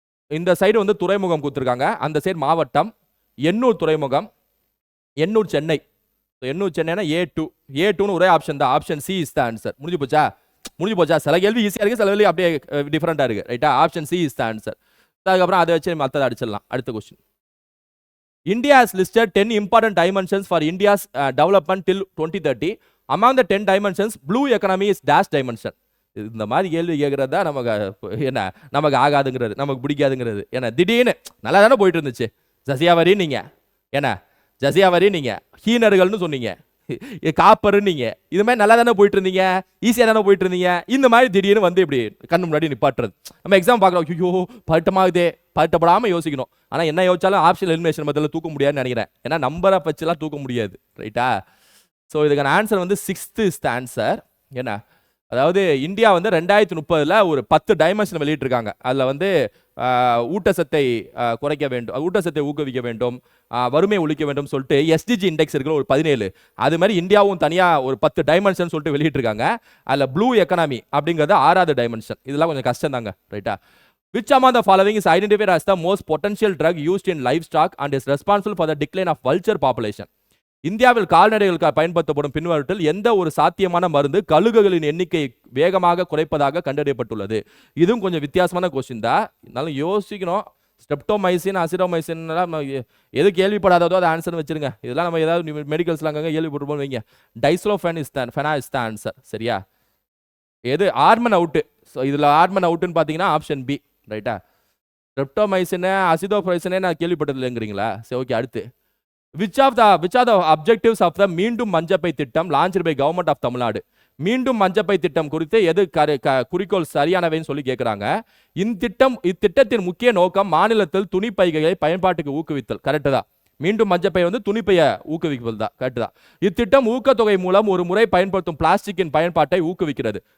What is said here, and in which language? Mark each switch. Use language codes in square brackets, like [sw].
[ta] இந்த சைடு வந்து துறைமுகம் கொடுத்துருக்காங்க, அந்த சைடு மாவட்டம். எண்ணூர் துறைமுகம், எண்ணூர் சென்னை. எண்ணூர் சென்னைனா A2. A2ன்னு ஒரே ஆப்ஷன் தான். [en] Option C is the answer. [ta] முடிஞ்சு போச்சா? முடிஞ்சு போச்சா? சில கேள்வி ஈஸியாக இருக்கு, சில கேள்வி அப்படியே டிஃபரெண்டாக இருக்கு. ரைட்டா? [en] Option C is the answer. [ta] அதுக்கப்புறம் அதை வச்சு மற்றதை அடிச்சிடலாம். அடுத்த question. [en] India has listed 10 important dimensions for India's development till 2030. Among the 10 dimensions, blue economy is dash dimension. [ta] இந்த மாதிரி கேள்வி கேட்கறது தான் நமக்கு என்ன, நமக்கு ஆகாதுங்கிறது, நமக்கு பிடிக்காதுங்கிறது. ஏன்னா திடீர்னு நல்லா தானே போயிட்டு இருந்துச்சு. ஜசியா வரி நீங்க என்ன, ஜசியா வரி நீங்க ஹீனர்கள்னு சொன்னீங்க, காப்பரு நீங்க, இது மாதிரி நல்லா தானே போயிட்டு இருந்தீங்க, ஈஸியாக தானே போயிட்டு இருந்தீங்க. இந்த மாதிரி திடீர்னு வந்து இப்படி கண்ணு முன்னாடி நிப்பாட்டுறது. நம்ம எக்ஸாம் பார்க்கலாம், ஐயோ பட்டமாகுதே, பட்டப்படாமல் யோசிக்கணும். ஆனால் என்ன யோசிச்சாலும் ஆப்ஷன் எலிமினேஷன் மெத்தடில் தூக்க முடியாதுன்னு நினைக்கிறேன். ஏன்னா நம்பரை வச்சுலாம் தூக்க முடியாது. ரைட்டா? ஸோ இதுக்கான ஆன்சர் வந்து [en] 6th is the answer. [ta] என்ன, அதாவது இந்தியா வந்து 2030 ஒரு 10 டைமென்ஷன் வெளியிட்டிருக்காங்க. அதில் வந்து ஊட்டச்சத்தை குறைக்க வேண்டும், ஊட்டச்சத்தை ஊக்குவிக்க வேண்டும், வறுமை ஒழிக்க வேண்டும் சொல்லிட்டு SDG இண்டெக்ஸ் இருக்கிற ஒரு 17. அது மாதிரி இந்தியாவும் தனியாக ஒரு 10 டைமென்ஷன் சொல்லிட்டு வெளியிட்டிருக்காங்க. அதில் ப்ளூ எக்கனாமி அப்படிங்கிறது 6வது டைமென்ஷன். இதெல்லாம் கொஞ்சம் கஷ்டம் தாங்க. ரைட்டா? [en] Which among the following is identified as the most potential drug used in livestock and is responsible for the decline of vulture population? [ta] இந்தியாவில் கால்நடைகளுக்கு பயன்படுத்தப்படும் பின்வருவற்றில் எந்த ஒரு சாத்தியமான மருந்து கழுகுகளின் எண்ணிக்கை வேகமாக குறைப்பதாக கண்டறியப்பட்டுள்ளது? இதுவும் கொஞ்சம் வித்தியாசமான கொஸ்டின் தான், இருந்தாலும் யோசிக்கணும். ஸ்ட்ரெப்டோமைசின், அசிடோமைசின் எது கேள்விப்படாததோ அதை ஆன்சர் வச்சிருங்க. இதெல்லாம் நம்ம ஏதாவது மெடிக்கல்ஸ்லாம் அங்கே கேள்விப்பட்டிருப்போம் வைங்க. டைஸ்லோஃபென் [en] Is the answer. [ta] சரியா? எது ஆர்மன் அவுட்டு? ஸோ இதில் ஆர்மன் அவுட்டுன்னு பார்த்தீங்கன்னா ஆப்ஷன் பி. ரைட்டா? ஸ்ட்ரெப்டோமைசின், அசிடோமைசினே நான் கேள்விப்பட்டது இல்லைங்கிறீங்களா? சரி, ஓகே. [en] அடுத்து which are the objectives of the Meendum Manjappai thittam launched by government of Tamil Nadu? [ta] மீண்டும் மஞ்சப்பை திட்டம் குறித்து எது குறிக்கோள் சரியானவைன்னு சொல்லி கேட்குறாங்க. இத்திட்டத்தின் முக்கிய நோக்கம் மாநிலத்தில் துணிப்பைகளை பயன்பாட்டுக்கு ஊக்குவித்தல். கரெக்டு தான். மீண்டும் மஞ்சப்பை வந்து துணிப்பையை ஊக்குவிப்பது தான். கரெக்டு தான். இத்திட்டம் ஊக்கத்தொகை மூலம் ஒரு முறை பயன்படுத்தும் பிளாஸ்டிக்கின் பயன்பாட்டை ஊக்குவிக்கிறது.